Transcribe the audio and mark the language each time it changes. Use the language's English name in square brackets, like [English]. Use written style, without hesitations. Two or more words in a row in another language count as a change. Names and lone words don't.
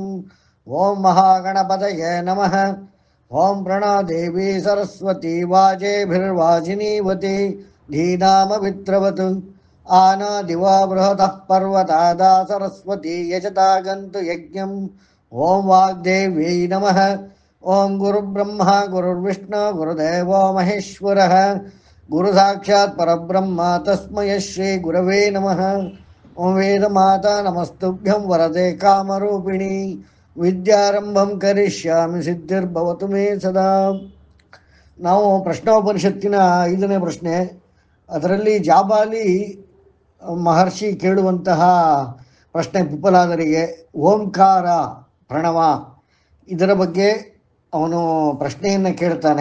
[Sanskrit] ಓಂ ಮಹಾಗಣಪತಯೇ ನಮಃ. ಓಂ ಪ್ರಣಾದೇವಿ ಸರಸ್ವತಿ ವಾಜೇಭಿರ್ವಾಜಿನೀವತಿ ಧೀನಾಮವಿತ್ರವತ್ ಆನಾದಿವಾ ಬೃಹತಃ ಪರ್ವತಾದಾ ಸರಸ್ವತಿ ಯಜತಾಗಂತು ಯಜ್ಞಂ. ಓಂ ವಾಗ್ದೇವ್ಯೈ ನಮಃ. ಓಂ ಗುರುಬ್ರಹ್ಮ ಗುರುರ್ವಿಷ್ಣು ಗುರುದೇವೋ ಮಹೇಶ್ವರಃ ಗುರು ಸಾಕ್ಷಾತ್ ಪರಬ್ರಹ್ಮ ತಸ್ಮೈ ಶ್ರೀ ಗುರವೇ ನಮಃ. ಓಂ ವೇದಮಾತಾ ನಮಸ್ತುಭ್ಯಂ ವರದೆ ಕಾಮರೂಪಿಣಿ ವಿದ್ಯಾರಂಭಂ ಕರಿಷ್ಯಾಮಿ ಸಿದ್ಧಿರ್ಭವತು ಮೇ ಸದಾ. [Kannada] ನಾವು ಪ್ರಶ್ನೋಪನಿಷತ್ತಿನ 5ನೇ ಪ್ರಶ್ನೆ, ಅದರಲ್ಲಿ ಜಾಬಾಲಿ ಮಹರ್ಷಿ ಕೇಳುವಂತಹ ಪ್ರಶ್ನೆ ಪಿಪ್ಪಲಾದರಿಗೆ ಓಂಕಾರ ಪ್ರಣವ ಇದರ ಬಗ್ಗೆ ಅವನು ಪ್ರಶ್ನೆಯನ್ನು ಕೇಳ್ತಾನೆ.